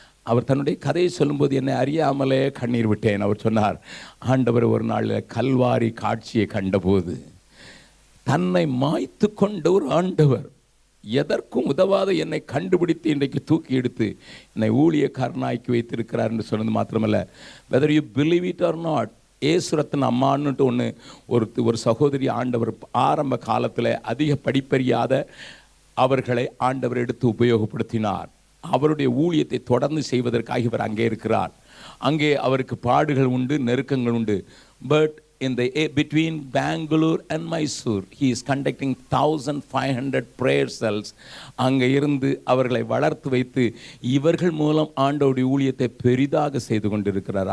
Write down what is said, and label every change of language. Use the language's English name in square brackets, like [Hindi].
[Tamil] அவர் தன்னுடைய கதையை சொல்லும்போது என்னை அறியாமலே கண்ணீர் விட்டேன். அவர் சொன்னார், ஆண்டவர் ஒரு நாள் கல்வாரி காட்சியை கண்டபோது தன்னை மாய்த்து கொண்ட ஒரு ஆண்டவர் எதற்கும் உதவாத என்னை கண்டுபிடித்து இன்றைக்கு தூக்கி எடுத்து என்னை ஊழியக்காரனாக்கி வைத்திருக்கிறார் என்று சொன்னது மாத்திரமல்ல, [English] whether you believe it or not, [Tamil] ஏசுரத்தின் அம்மான்னுட்டு ஒரு சகோதரி ஆண்டவர் ஆரம்ப காலத்தில் அதிக படிப்பறியாத அவர்களை ஆண்டவர் எடுத்து உபயோகப்படுத்தினார். அவருடைய ஊழியத்தை தொடர்ந்து செய்வதற்காக இவர் அங்கே இருக்கிறார். அங்கே அவருக்கு பாடுகள் உண்டு, நெருக்கங்கள் உண்டு. [English] But in the between Bangalore and Mysore he is conducting 1500 prayer cells. [Tamil] அங்கே இருந்து அவர்களை வளர்த்து வைத்து இவர்கள் மூலம் ஆண்டவருடைய ஊழியத்தை பெரிதாக செய்து கொண்டிருக்கிறார்.